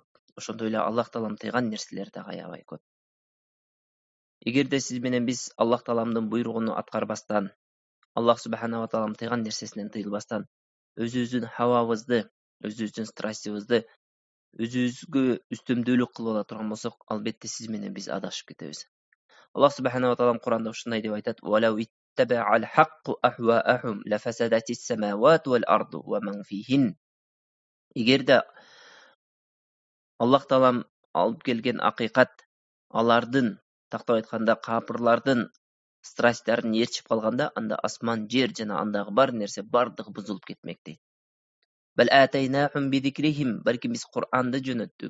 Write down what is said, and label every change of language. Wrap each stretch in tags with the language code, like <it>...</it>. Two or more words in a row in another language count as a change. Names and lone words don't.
<ky>Ошондой эле Аллах таалам тыйган нерселер да аябай көп. Эгерде сиз менен биз Аллах тааламдын буйругун аткарбастан,</ky> <ar>الله سبحانه وتعالى</ar> <ky>тыйган нерсесинен тыйылбастан, өзүбүздүн хавабызды, өзүбүздүн страстыбызды өзүбүзгө үстөмдүүлүк кылып ала турган болсок, албетте сиз менен биз адашып кетебиз.</ky> <ar>الله سبحانه وتعالى</ar> <ky>Куранда ушундай деп айтат:</ky> <ar>"ولو اتبع الحق أهواءهم لفسدت السماوات والأرض ومن فيهن."</ar> <ky>Эгерде Аллах таалам алып келген акыйкат алардын, тактап айтканда, капырлардын страстьтарын ээрчип калганда, анда асман, жер жана андагы бар нерсе бардыгы бузулуп кетмек дейт.</ky> <ar>بل أتيناهم بذكرهم,</ar> <ky>балки биз Кур'анды жөнөттүк.</ky>